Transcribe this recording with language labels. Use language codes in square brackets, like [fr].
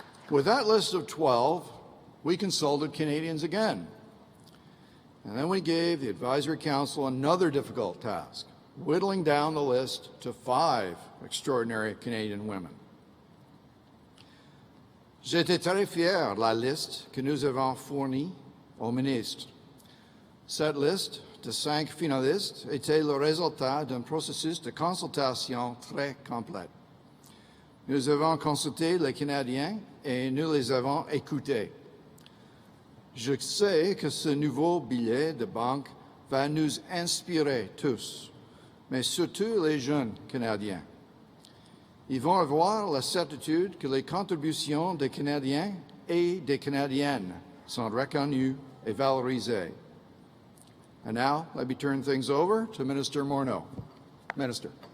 [en] With that list of 12, we consulted Canadians again. And then we gave the Advisory Council another difficult task, whittling down the list to 5 extraordinary Canadian women. [fr] J'étais très fier de la liste que nous avons fournie au ministre. Cette liste de 5 finalistes était le résultat d'un processus de consultation très complet. Nous avons consulté les Canadiens et nous les avons écoutés. Je sais que ce nouveau billet de banque va nous inspirer tous, mais surtout les jeunes Canadiens. Ils vont avoir la certitude que les contributions des Canadiens et des Canadiennes sont reconnues et valorisées. [en] And now, let me turn things over to Minister Morneau. Minister.